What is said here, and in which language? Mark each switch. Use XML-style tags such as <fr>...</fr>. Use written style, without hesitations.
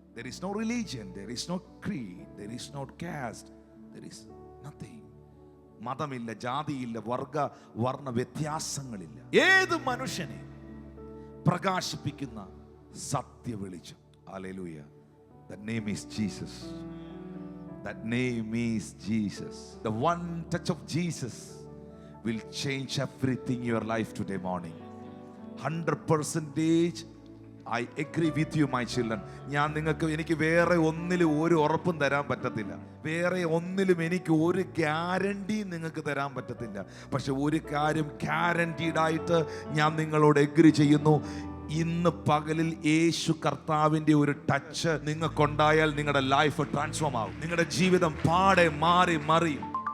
<en>There is no religion, there is no creed, there is no caste, there is nothing.</en> <ml>മതമില്ല, ജാതിയില്ല, വർണ്ണ വ്യത്യാസങ്ങളില്ല. ഏത് മനുഷ്യനെ പ്രകാശിപ്പിക്കുന്ന സത്യ വെളിച്ചം.</ml> <en>ഹല്ലേലൂയ. That name is Jesus. That name is Jesus. The one touch of Jesus will change everything in your life today morning. 100% I agree with you, my children.</en> <ml>എനിക്ക് വേറെ ഒന്നിലും ഒരു ഉറപ്പും തരാൻ പറ്റത്തില്ല, വേറെ ഒന്നിലും എനിക്ക് ഒരു ഗ്യാരണ്ടി നിങ്ങൾക്ക് തരാൻ പറ്റത്തില്ല. പക്ഷെ ഒരു കാര്യം ഗ്യാരണ്ടീഡ് ആയിട്ട് ഞാൻ നിങ്ങളോട് എഗ്രി ചെയ്യുന്നു. ഇന്ന് പകലിൽ യേശു കർത്താവിന്റെ ഒരു ടച്ച് നിങ്ങൾക്കുണ്ടായാൽ നിങ്ങളുടെ ലൈഫ് ട്രാൻസ്ഫോം ആവും. നിങ്ങളുടെ ജീവിതം പാടെ മാറി മറിയും.</ml>